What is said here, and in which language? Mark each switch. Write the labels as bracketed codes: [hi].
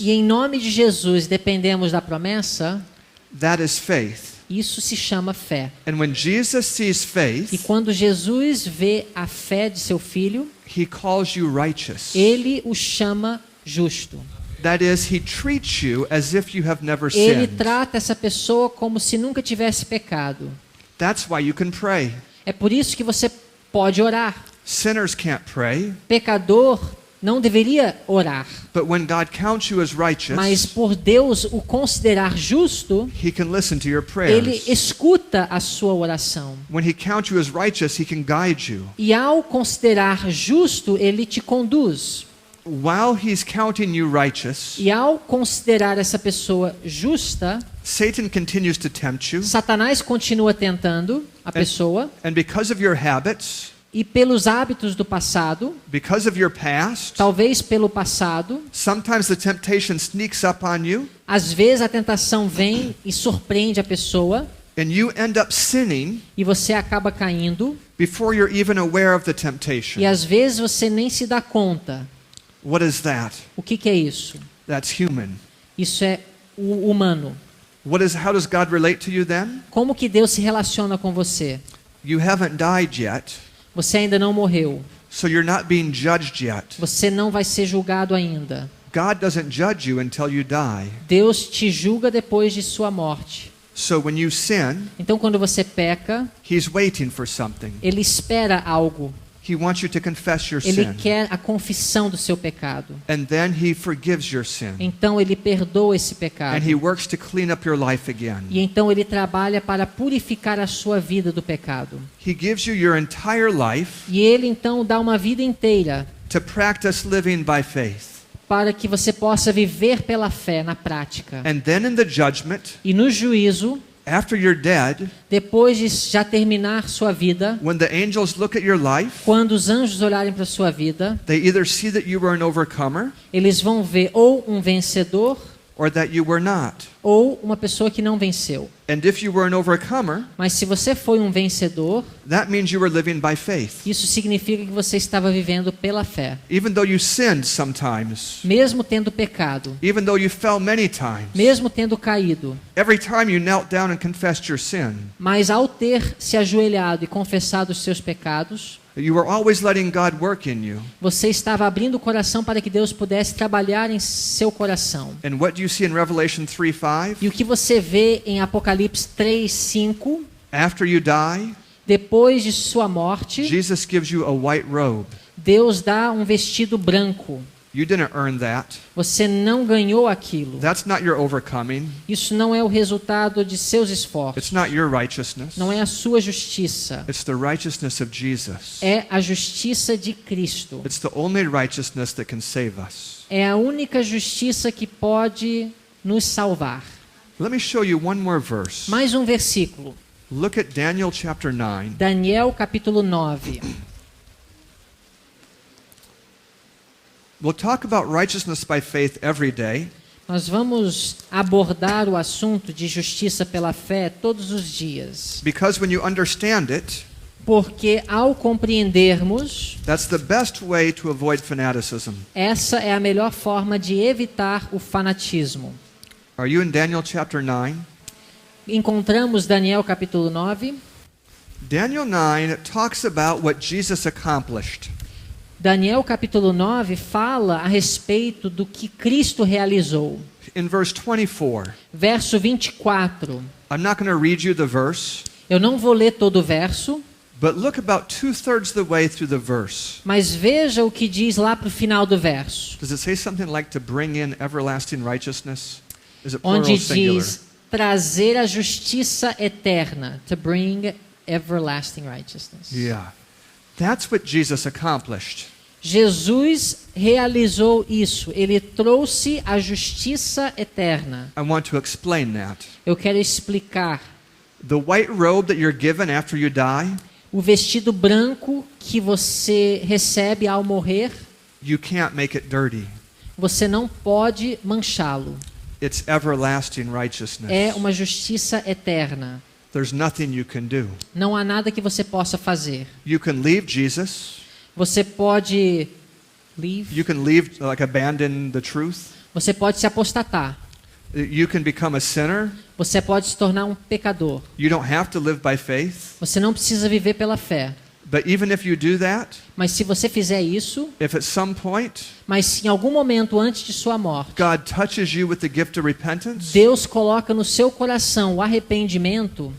[pt] e em nome de Jesus dependemos da promessa, [en] that is faith. [pt] isso se chama fé. [en] And when Jesus sees [pt] E [en] faith, [pt] quando Jesus vê a fé de seu filho, [en] he calls you righteous. [pt] ele o chama justo. [en] That is, he treats you as if you have never [pt] Ele [en] sinned. [pt] trata essa pessoa como se nunca tivesse pecado. [en] That's why you can pray. [pt] É por isso que você pode orar. [en] Sinners can't pray, [pt] Pecador não deveria orar, [en] but when God counts you as [pt] mas [en] righteous, [pt] por Deus o considerar justo, [en] he can listen to your [pt] ele [en] prayers. [pt] escuta a sua oração. [en] When he counts you as righteous, he can guide you. [pt] E ao considerar justo, ele te conduz. [en] While he's counting you righteous, [pt] E ao considerar essa pessoa justa, [en] Satan continues to tempt you, [pt] Satanás continua tentando a pessoa, [en] and because of your habits, [pt] e pelos hábitos do passado, [en] because of your past, [pt] talvez pelo passado, [en] sometimes the temptation sneaks up on you, [pt] às vezes a tentação vem e surpreende a pessoa, [en] and you end up sinning [pt] e você acaba caindo, [en] before you're even aware of the temptation. [pt] e às vezes você nem se dá conta. [en] What is that? [pt] O que é isso? [en] That's human. [pt] Isso é o humano. [en] How does God relate to you then? [pt] Como que Deus se relaciona com você? [en] You haven't died yet, [pt] Você ainda não morreu. [en] so you're not being judged yet. [pt] Você não vai ser julgado ainda. [en] God doesn't judge you until you die. [pt] Deus te julga depois de sua morte. [en] So when you sin, [pt] Então, quando você peca, [en] he's waiting for something. [pt] Ele espera algo. [en] He wants you to confess your [pt] Ele [en] sin. [pt] quer a confissão do seu pecado. [en] And then he forgives your sin. [pt] Então, Ele perdoa esse pecado. [en] And he works to clean up your life again. [pt] E então Ele trabalha para purificar a sua vida do pecado. [en] He gives you your entire life [pt] E Ele então dá uma vida inteira [en] to practice living by faith. [pt] para que você possa viver pela fé na prática. [en] And then in the judgment, [pt] E no juízo, [en] after you're dead, [pt] depois de já terminar sua vida, [en] when the angels look at your life, [pt] quando os anjos olharem para sua vida, [en] they either see that you were an overcomer [pt] eles vão ver ou um vencedor [en] or that you were not. [pt] ou uma pessoa que não venceu. [en] And if you were an overcomer, [pt] Mas se você foi um vencedor, [en] that means you were living by faith. [pt] isso significa que você estava vivendo pela fé. [en] Even though you sinned sometimes, [pt] Mesmo tendo pecado, [en] even though you fell many times, [pt] mesmo tendo caído, [en] every time you knelt down and confessed your sin, [pt] mas ao ter se ajoelhado e confessado os seus pecados, [en] you were always letting God work in you. [pt] você estava abrindo o coração para que Deus pudesse trabalhar em seu coração. [en] And what do you see in Revelation 3:5? [pt] E o que você vê em Apocalipse 3:5, [en] After you die, [pt] depois de sua morte, [en] Jesus gives you a white robe. [pt] Deus dá um vestido branco. [en] You didn't earn that. [pt] Você não ganhou aquilo. [en] That's not your overcoming. [pt] Isso não é o resultado de seus esforços. [en] It's not your righteousness. [pt] Não é a sua justiça. [en] It's the righteousness of Jesus. [pt] É a justiça de Cristo. [en] It's the only righteousness that can save us. [pt] É a única justiça que pode nos salvar. [en] Let me show you one more verse. [pt] Mais um versículo. [en] Look at Daniel chapter 9. [pt] Daniel capítulo 9. [en] We'll talk about righteousness by faith every day, [pt] Nós vamos abordar o assunto de justiça pela fé todos os dias. [en] because when you understand it, [pt] Porque ao compreendermos, [en] that's the best way to avoid fanaticism. [pt] essa é a melhor forma de evitar o fanatismo. [en] Are you in Daniel chapter 9? [pt] Encontramos Daniel capítulo 9. [en] Daniel 9 talks about what Jesus accomplished. [pt] Daniel capítulo 9 fala a respeito do que Cristo realizou. [en] In verse 24, [pt] Verso 24. [en] I'm not going to read you the verse, [pt] Eu não vou ler todo o verso, [en] but look about 2/3 the way through the verse. [pt] mas veja o que diz lá para o final do verso. [en] Does it say something like to bring in everlasting righteousness? Is it plural [pt] Onde [en] or singular? [pt] diz trazer a justiça eterna. [en] To bring everlasting righteousness. Yeah. That's what Jesus accomplished. [pt] Jesus realizou isso. Ele trouxe a justiça eterna. [en] I want to explain that. [pt] Eu quero explicar. [en] The white robe that you're given after you die, [pt] O vestido branco que você recebe ao morrer, [en] you can't make it dirty. [pt] você não pode manchá-lo. [en] It's everlasting righteousness. [pt] É uma justiça eterna. [en] There's nothing you can do. [pt] Não há nada que você possa fazer. [en] You can leave Jesus. [pt] Você pode [en] You can leave, like abandon the truth. [pt] Você pode se apostatar. [en] You can become a sinner. [pt] Você pode se tornar um pecador. [en] You don't have to live by faith. [pt] Você não precisa viver pela fé. [en] But even if you do that, [pt] Mas se você fizer isso, [en] if at some point [pt] mas se em algum momento antes de sua morte, [en] God touches you with the gift of repentance [pt] Deus coloca no seu coração o arrependimento